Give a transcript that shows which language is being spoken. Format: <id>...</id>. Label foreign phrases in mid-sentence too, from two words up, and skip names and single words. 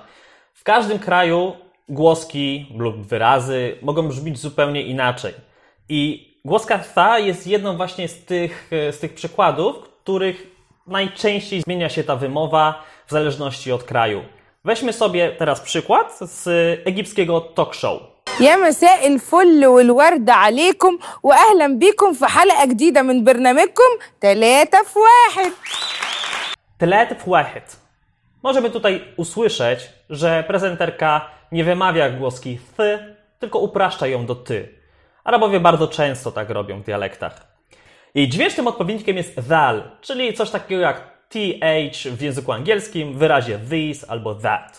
<pl>W każdym kraju głoski lub wyrazy mogą brzmieć zupełnie inaczej. I głoska tha jest jedną właśnie z tych przykładów, w których najczęściej zmienia się ta wymowa w zależności od kraju. Weźmy sobie teraz przykład z egipskiego talk show.</pl> <ar>يا مساء الفل والورد عليكم واهلا بكم في حلقه جديده من برنامجكم 3 في 1. 3 في 1.</ar> <pl>Możemy tutaj usłyszeć, że prezenterka nie wymawia głoski th, tylko upraszcza ją do ty. Arabowie bardzo często tak robią w dialektach. Jej dźwięcznym odpowiednikiem jest dhal, czyli coś takiego jak th w języku angielskim w wyrazie this albo that.</pl>